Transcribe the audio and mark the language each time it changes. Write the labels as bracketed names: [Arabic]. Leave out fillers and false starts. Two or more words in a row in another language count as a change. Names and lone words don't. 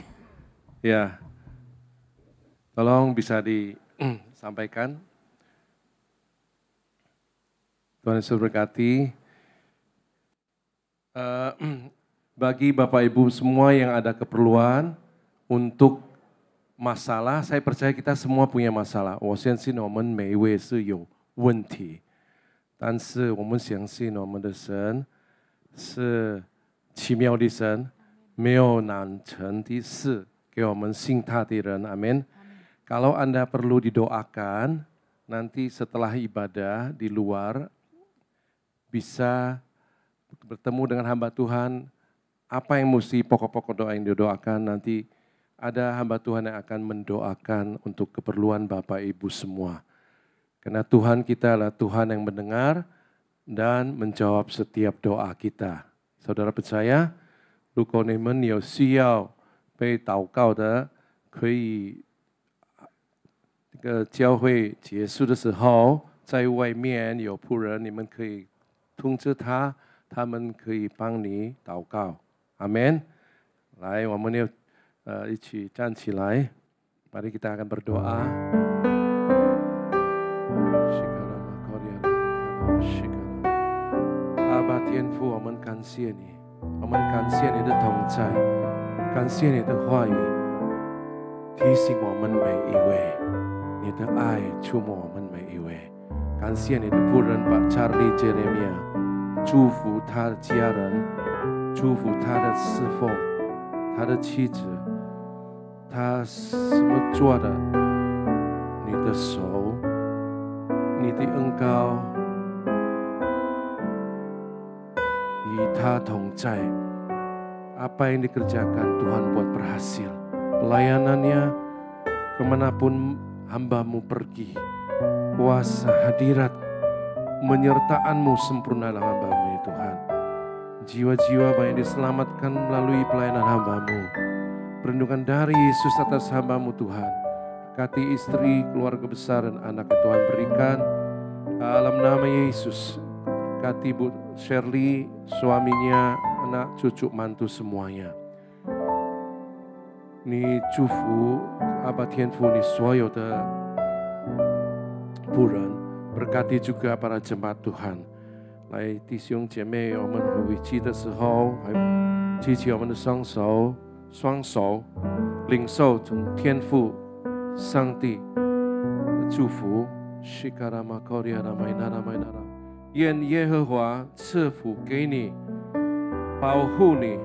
[Indonesian] Ya, tolong bisa disampaikan. Tuhan Yesus berkati. Bagi Bapak Ibu semua yang ada keperluan untuk masalah, saya percaya kita semua punya masalah. [Chinese] 我相信我们每一位是有问题，但是我们相信我们的神是奇妙的神，没有难成的事给我们信他的人。Amin. [Indonesian] Kalau Anda perlu didoakan, nanti setelah ibadah di luar bisa bertemu dengan hamba Tuhan. Apa yang mesti pokok-pokok doa yang didoakan, nanti ada hamba Tuhan yang akan mendoakan untuk keperluan Bapak Ibu semua. Karena Tuhan kita adalah Tuhan yang mendengar dan menjawab setiap doa kita. Saudara percaya? [Chinese] 如果你们有需要被祷告的，可以这个教会结束的时候，在外面有仆人，你们可以通知他，他们可以帮你祷告。阿们。来，我们要一起站起来， [Indonesian] mari kita akan berdoa. [Chinese] Aba 天父，我们感谢你，我们感谢你的同在，感谢你的话语，提醒我们每一位，你的爱触摸我们每一位。感谢你的仆人把 Charlie Jeremia， 祝福他的家人，祝福他的侍奉，他的妻子，他什么做的，你的手，你的恩膏与他同在。 [Indonesian] Apa yang dikerjakan Tuhan buat berhasil. Pelayanannya kemanapun hambamu pergi, kuasa hadirat menyertaan-Mu sempurna dalam hamba-Mu ya Tuhan. Jiwa-jiwa banyak diselamatkan melalui pelayanan hamba-Mu. Perlindungan dari Yesus atas hamba-Mu Tuhan. Berkati istri, keluarga besar dan anak yang Tuhan berikan. Dalam nama Yesus. Berkati Bu Shirley, suaminya, anak, cucu, mantu semuanya. [Chinese] 你祝福阿爸天父你所有的仆人， [Indonesian] berkati juga para jemaat Tuhan。 [Chinese] 来，弟兄姐妹，我们回去的时候，举起我们的双手，领受从天父上帝的祝福。愿耶和华赐福给你，保护你。